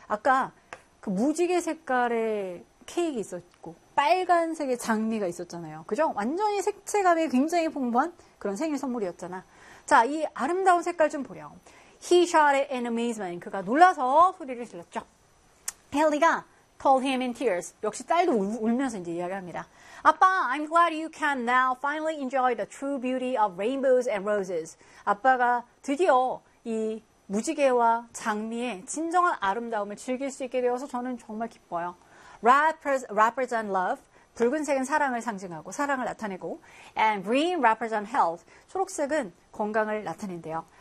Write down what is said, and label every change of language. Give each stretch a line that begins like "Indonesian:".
Korean: 아까 그 무지개 색깔의 케이크 있었고 빨간색의 장미가 있었잖아요. 그죠? 완전히 색채감이 굉장히 풍부한 그런 생일 선물이었잖아. 자, 이 아름다운 색깔 좀 보렴.
English: He shouted in amazement.
Korean: 그가 놀라서 소리를 질렀죠.
English: Haley가 called him in tears.
Korean: 역시 딸도 울면서 이제 이야기합니다.
English: 아빠, I'm glad you can now finally enjoy the true beauty of rainbows and roses.
Korean: 아빠가 드디어 이 무지개와 장미의 진정한 아름다움을 즐길 수 있게 되어서 저는 정말 기뻐요.
English: Represent love.
Korean: 붉은색은 사랑을 상징하고 사랑을 나타내고,
English: and green represent health.
Korean: 초록색은 건강을 나타낸대요.